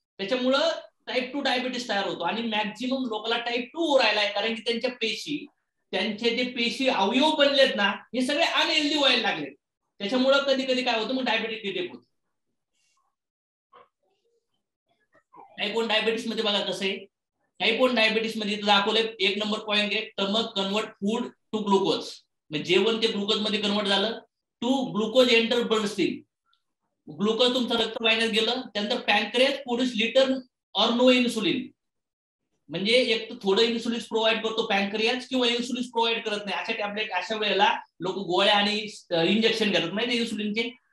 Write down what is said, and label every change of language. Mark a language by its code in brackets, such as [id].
[mr] त्याच्यामुळं type 2 diabetes तयार होतो. आणि मॅक्झिमम लोकांना टाईप 2 राहिलाय कारण की त्यांच्या पेशी, त्यांचे जे पेशी अवयव बनलेत ना, हे सगळे अनहेल्दी व्हायला लागले. त्याच्यामुळं कधी कधी काय होतं, मग डायबिटीस डिटेक्ट होतं. टाईप 1 डायबिटीस मध्ये बघा कसं आहे. टाईप 1 डायबिटीस मध्ये दाखवलंय 1 नंबर पॉईंट आहे, [en] Stomach convert food to glucose. [mr] म्हणजे जेवण ते ग्लुकोज मध्ये कन्वर्ट झालं. [en] To glucose enter blood stream. [mr] Glucose तुमचं रक्तवाहिन्यात गेलं. त्यानंतर [en] Pancreas produce little or no insulin. [mr] म्हणजे एक तर थोडं इन्सुलिन प्रोव्हाइड करतो पॅनक्रियास किंवा इन्सुलिन प्रोव्हाइड करत नाही. अशा टॅबलेट अशा वेळेला लोक गोळ्या आणि इंजेक्शन घेतात माहिती इन्सुलिनचे.